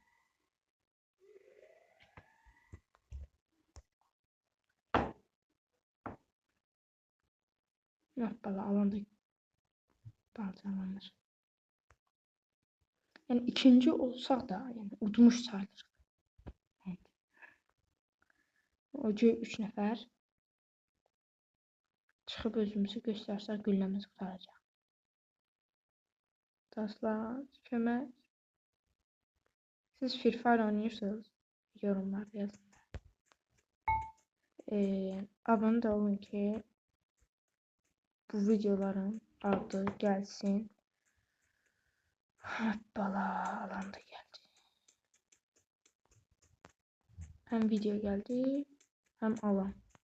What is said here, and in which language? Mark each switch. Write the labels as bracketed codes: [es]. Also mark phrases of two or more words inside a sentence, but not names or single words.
[az] Yok bala alanda balcalanır. Yani ikinci olsak da yani udmuş sayılır. [tr] Evet. [az] Oca 3 nəfər çıxıb özümüzü göstərsək gülləmiz qutaracaq. Dostlar, kömək. [tr] Siz Free Fire oynuyorsanız yorumlarda yazın. Abone de olun ki bu videoların adı gelsin. Hoppala, alanda geldi. Hem video geldi hem alan.